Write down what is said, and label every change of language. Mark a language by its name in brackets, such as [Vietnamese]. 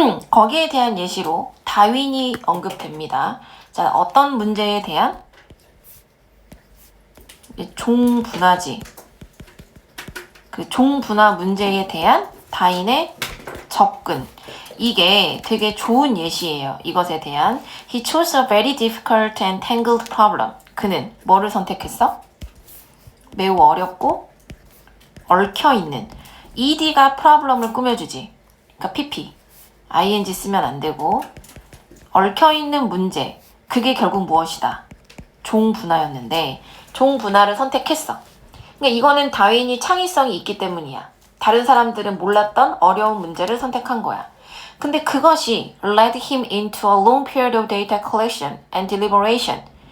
[Korean] 거기에 대한 예시로 다윈이 언급됩니다. 자, 어떤 문제에 대한? 종분화지. 그 종분화 문제에 대한 다윈의 접근. 이게 되게 좋은 예시예요. 이것에 대한. [English] He chose a very difficult and tangled problem. [Korean] 그는 뭐를 선택했어? 매우 어렵고 얽혀있는. ed가 problem을 꾸며주지. 그러니까 pp. ing 쓰면 안 되고 얽혀있는 문제. 그게 결국 무엇이다? 종분화였는데 종분화를 선택했어. 그러니까 이거는 다윈이 창의성이 있기 때문이야. 다른 사람들은 몰랐던 어려운 문제를 선택한 거야. 근데 그것이 [English] led him into a long period of data collection and deliberation.